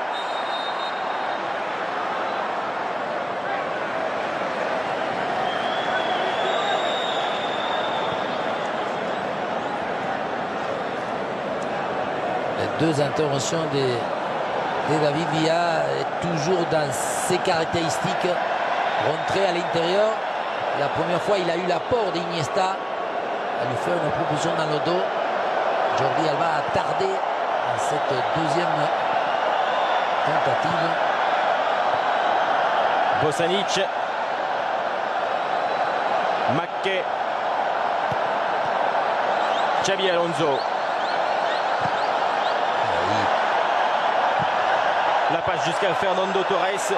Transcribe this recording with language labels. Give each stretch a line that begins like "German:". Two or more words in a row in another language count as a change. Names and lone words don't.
French: Les 2 interventions de David Villa, toujours dans ses caractéristiques. Rentré à l'intérieur. La première fois, il a eu l'apport d'Iniesta. Elle lui fait une proposition dans le dos. Jordi Alba a tardé à cette deuxième tentative. Bosanic. Maquet. Xabi Alonso. La passe jusqu'à Fernando Torres.